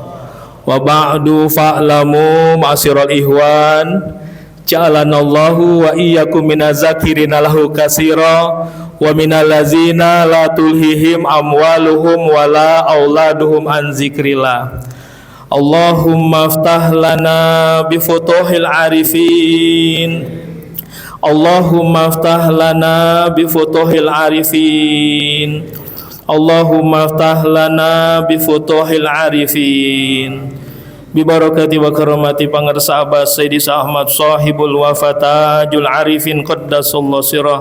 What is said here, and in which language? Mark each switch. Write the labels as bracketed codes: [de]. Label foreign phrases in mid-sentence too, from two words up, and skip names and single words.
[ar] وبعد فاعلموا معاشر الإخوان جعلنا الله وإياكم من الذاكرين له كثيرا ومن الذين لا تلهيهم أموالهم ولا أولادهم عن ذكر الله. اللهم افتح لنا بفتوح العارفين. اللهم افتح لنا بفتوح العارفين. اللهم افتح لنا بفتوح العارفين. ببركة وكرامة [su] pangarsa Abah [ar] سيدي أحمد صاحب الوفا تاج العارفين قدس الله سره.